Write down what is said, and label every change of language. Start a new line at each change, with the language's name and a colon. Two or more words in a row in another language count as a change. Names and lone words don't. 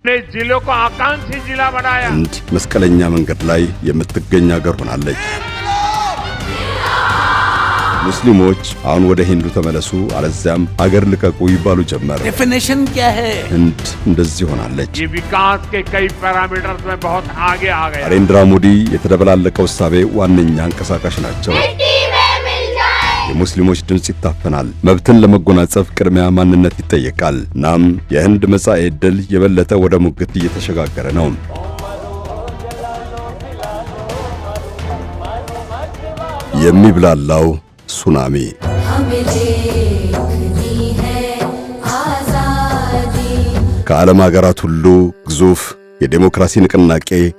Hindi: जिलों को आकांक्षी जिला बनाया
Amharic: ህንድ መስቀለኛ መንገድ ላይ የምትገኝ ሀገር ሆናለች። ሙስሊሞች አሁን ወደ ሂንዱ ተመለሱ አለዚያም ሀገር ልቀቁ ይባሉ ጀመር።
Hindi: डेफिनेशन क्या है?
Amharic: ህንድ እንደዚህ ሆናለች።
Hindi: ये विकास के कई पैरामीटर्स में बहुत आगे आ गया।
Amharic: ናሬንድራ ሞዲ የተደበላለቀው እሳቤ ዋነኛ አንቀሳቃሽ ናቸው። የሙስሊሞች ድምጽ ይታፈናል። መብትን ለመጎናጸፍ ቅድሚያ ማንነት ይጠየቃል። ናም የህንድ መጻኤ ዕድል የበለጠ ወደ ሙግት እየተሸጋገረ ነው። የሚብላላው ሱናሚ ከዓለም ሀገራት ሁሉ ግዙፍ የዴሞክራሲ ንቅናቄ